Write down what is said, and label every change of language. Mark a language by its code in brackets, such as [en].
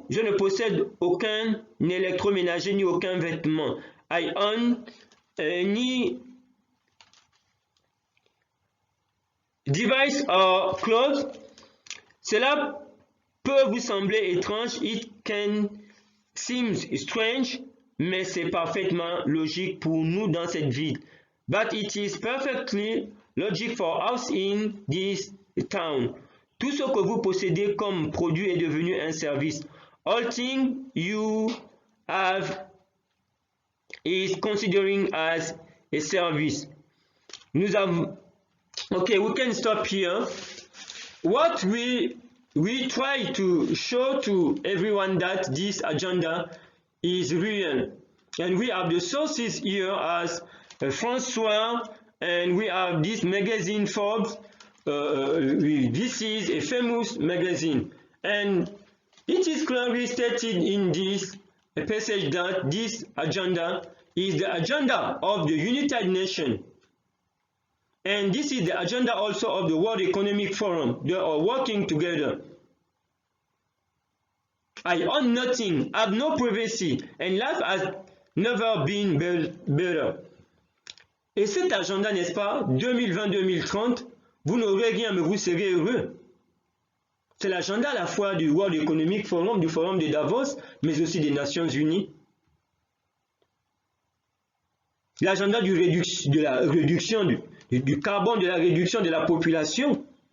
[fr] Je ne possède aucun électroménager ni aucun vêtement, [en] I own ni device or clothes. [fr] Cela peut vous sembler étrange, [en] it can seem strange, [fr] mais c'est parfaitement logique pour nous dans cette ville. [en] But it is perfectly logic for us in this town. [fr] Tout ce que vous possédez comme produit est devenu un service. [en] All things you have is considering as a service. [fr] Nous avons. [en] Okay, we can stop here. What we try to show to everyone that this agenda is real, and we have the sources here as François, and we have this magazine Forbes. This is a famous magazine, and it is clearly stated in this passage that this agenda is the agenda of the United Nations. And this is the agenda also of the World Economic Forum. They are working together. I own nothing, have no privacy, and life has never been better. [fr] Et cet agenda, n'est-ce pas, 2020-2030, vous n'aurez rien, mais vous serez heureux. C'est l'agenda à la fois du World Economic Forum, du Forum de Davos, mais aussi des Nations Unies. L'agenda de la réduction du carbone, de la réduction de la population.